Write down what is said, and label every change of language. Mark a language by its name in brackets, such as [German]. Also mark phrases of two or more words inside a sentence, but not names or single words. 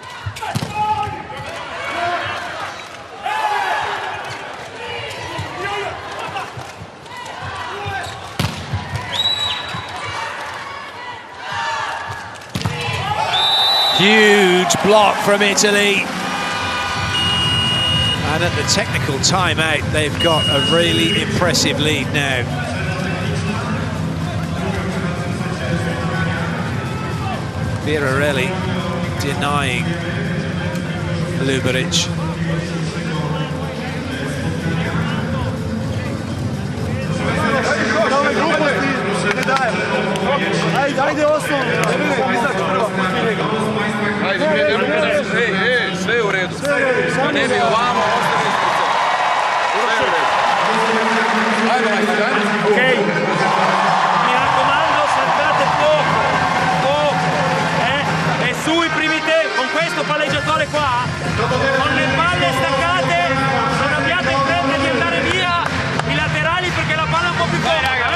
[English] Huge block from Italy. And at the technical timeout, they've got a really impressive lead now. Virarelli denying Ljuberic. [Serbian] Ajde osnovno. Sve je u redu. Da ne bi ovamo ostali ispred. [Italian] Ok, mi raccomando, saltate poco, e su i primi tempi, con questo palleggiatore qua, con le palle staccate, non abbiate in fretta di andare via i laterali perché la palla è un po' più corta.